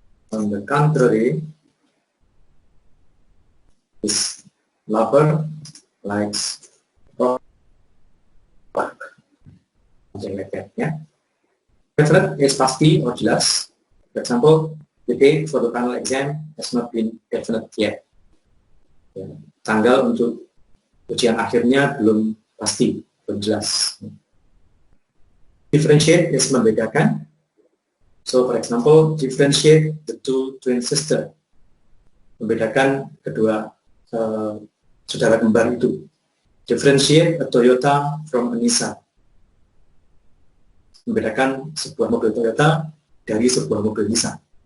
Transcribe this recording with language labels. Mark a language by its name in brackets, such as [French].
[English] On the contrary, his lover likes rock. Something like that, ya. Definite is pasti or jelas. For example, the date for the final exam has not been definite yet. [Indonesian] Ya, tanggal untuk ujian akhirnya belum pasti, belum jelas. [English] Differentiate is membedakan. So for example, differentiate the two twin sister. [Indonesian] Membedakan kedua saudara kembar itu. [English] Differentiate a Toyota from a Nissan. [Indonesian] Membedakan sebuah mobil Toyota dari sebuah mobil Nissan.